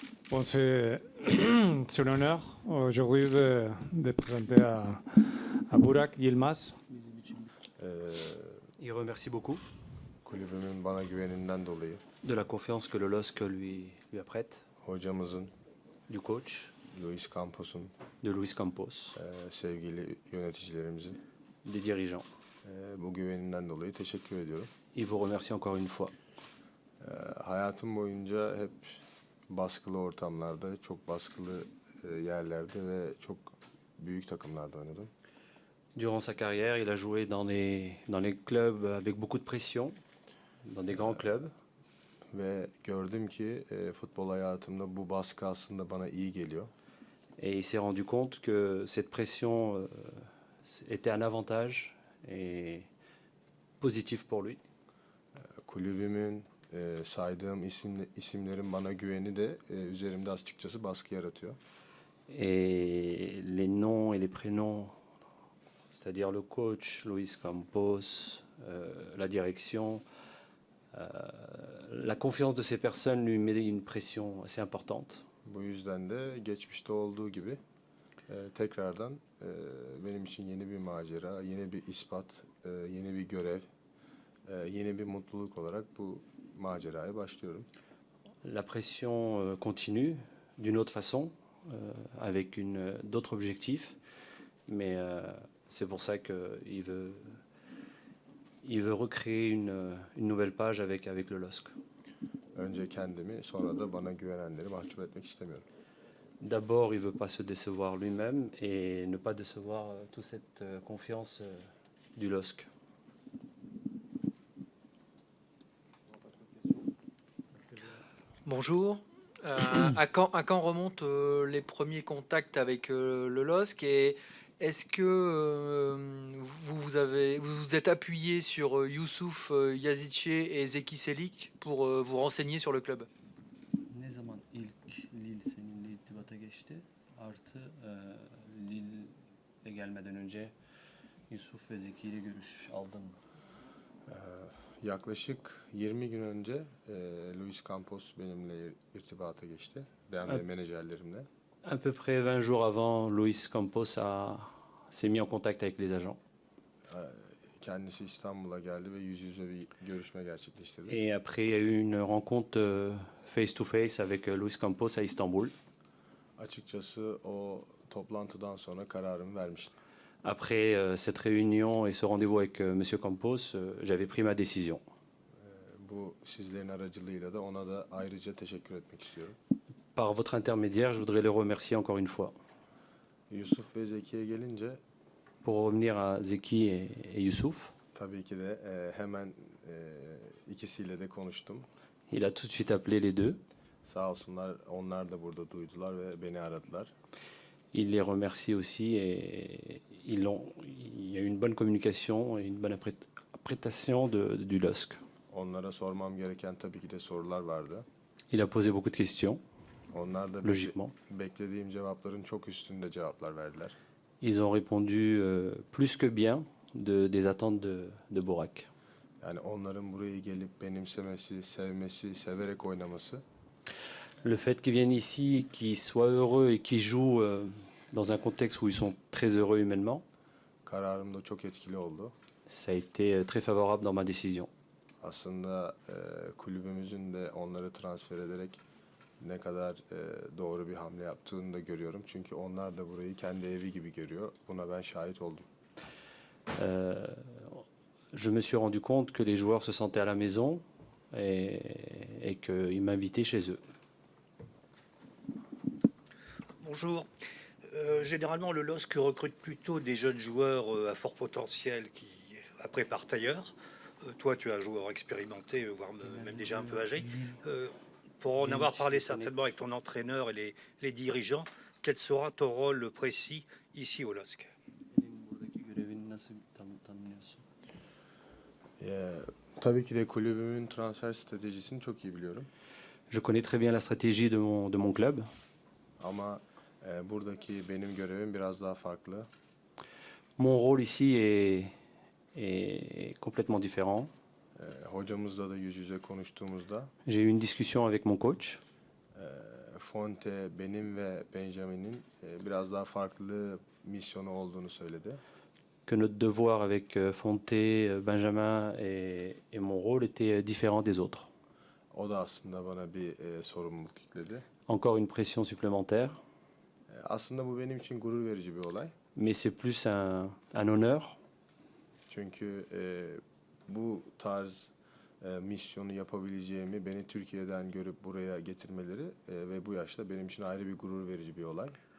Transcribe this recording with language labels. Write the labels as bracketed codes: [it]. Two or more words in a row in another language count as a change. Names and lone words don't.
[fr] Bon, c'est un honneur aujourd'hui de présenter à Burak Yilmaz. Il remercie beaucoup [tr] Kulübümün bana güveninden dolayı, [fr] de la confiance que le LOSC lui apprête, [tr] hocamızın, [fr] du coach, [tr] Luis Campos'un, [fr] de Luis Campos, [tr] sevgili yöneticilerimizin [fr] des dirigeants. [tr] bu güveninden dolayı teşekkür ediyorum. [fr] Il vous remercie encore une fois. [tr] Hayatım boyunca hep baskılı ortamlarda, çok baskılı yerlerde ve çok büyük takımlarda oynadım. [fr] Durant sa carrière, il a joué dans les clubs avec beaucoup de pression, dans des grands clubs. [tr] Ve gördüm ki futbol hayatımda bu baskı aslında bana iyi geliyor. [fr] Et il s'est rendu compte que cette pression était un avantage et positif pour lui. [tr] Kulübümün saydığım isimlerin bana güveni de üzerimde açıkçası baskı yaratıyor. [fr] Et les noms et les prénoms, c'est-à-dire le coach, Luis Campos, la direction, la confiance de ces personnes lui met une pression assez importante. [tr] Bu yüzden de geçmişte olduğu gibi tekrardan benim için yeni bir macera, yeni bir ispat, yeni bir görev, yeni bir mutluluk olarak bu maceraya başlıyorum. [fr] La pression continue d'une autre façon, avec d'autres objectifs, mais c'est pour ça qu'il veut recréer une nouvelle page avec le LOSC. [tr] Önce kendimi, sonra da bana güvenenleri mahcup etmek istemiyorum. [fr] D'abord, il ne veut pas se décevoir lui-même et ne pas décevoir toute cette confiance du LOSC. Bonjour. À quand remontent les premiers contacts avec le LOSC et est-ce que vous vous êtes appuyé sur Youssouf Yazidche et Zeki Çelik pour vous renseigner sur le club? [tr] Ne zaman ilk Lille seninle irtibata geçti? Artı Lille'e gelmeden önce Yusuf ve Zeki ile görüş aldın mı? Yaklaşık 20 gün önce Luis Campos benimle irtibata geçti. Ben ve menajerlerimle. [fr] À peu près 20 jours avant, Luis Campos s'est mis en contact avec les agents. [tr] Kendisi İstanbul'a geldi ve yüz yüze bir görüşme gerçekleştirdi. [fr] Et après, il y a eu une rencontre [en] face to face [fr] avec Luis Campos à Istanbul. [tr] Açıkçası o toplantıdan sonra kararımı vermiştim. [fr] Après cette réunion et ce rendez-vous avec Monsieur Campos, j'avais pris ma décision. [tr] Bu sizlerin aracılığıyla da ona da ayrıca teşekkür etmek istiyorum. [fr] Par votre intermédiaire, je voudrais les remercier encore une fois. [tr] Yusuf ve Zeki'ye gelince [fr] Pour revenir à Zeki et Youssouf, [tr] tabii ki de hemen ikisiyle de konuştum. [fr] il a tout de suite appelé les deux. [tr] Sağ olsunlar, onlar da burada duydular ve beni aradılar. [fr] Il les remercie aussi et il y a eu une bonne communication et une bonne appréciation du LOSC. [tr] Onlara sormam gereken tabii ki de sorular vardı. [fr] Il a posé beaucoup de questions, [tr] Onlar da [fr] logiquement. [tr] beklediğim cevapların çok üstünde cevaplar verdiler. [fr] Ils ont répondu plus que bien des attentes de Burak. [tr] Yani onların buraya gelip benimsemesi, sevmesi, severek oynaması [fr] Le fait qu'ils viennent ici, qu'ils soient heureux et qu'ils jouent dans un contexte où ils sont très heureux humainement, [tr] kararımda çok etkili oldu. [fr] ça a été très favorable dans ma décision. [tr] Aslında kulübümüzün de onları transfer ederek ne kadar doğru bir hamle yaptığını da görüyorum. Çünkü onlar da burayı kendi evi gibi görüyor. Buna ben şahit oldum. [fr] Je me suis rendu compte que les joueurs se sentaient à la maison et qu'ils m'invitaient chez eux. Bonjour. Généralement, le LOSC recrute plutôt des jeunes joueurs à fort potentiel qui, après, partent ailleurs. Toi, tu es un joueur expérimenté, voire même déjà un peu âgé. Pour en avoir parlé certainement avec ton entraîneur et les dirigeants, quel sera ton rôle précis ici au LOSC? [tr] Senin buradaki görevini nasıl tanımlıyorsun? Tabii ki de kulübümün transfer stratejisini çok iyi biliyorum. [fr] Je connais très bien la stratégie de mon club. [tr] Ama buradaki benim görevim biraz daha farklı. [fr] Mon rôle ici est complètement différent. [tr] Hocamızla da yüz yüze konuştuğumuzda [fr] J'ai eu une discussion avec mon coach. [tr] Fonte, benim ve Benjamin'in biraz daha farklı misyonu olduğunu söyledi. [fr] Que notre devoir avec Fonté, Benjamin et mon rôle était différent des autres. [tr] O da aslında bana bir sorumluluk yükledi. [fr] Encore une pression supplémentaire, [tr] Aslında bu benim için gurur verici bir olay. [fr] mais c'est plus un honneur. [tr] Çünkü bu tarz misyonu yapabileceğimi beni Türkiye'den görüp buraya getirmeleri ve bu yaşta benim için ayrı bir gurur verici bir olay.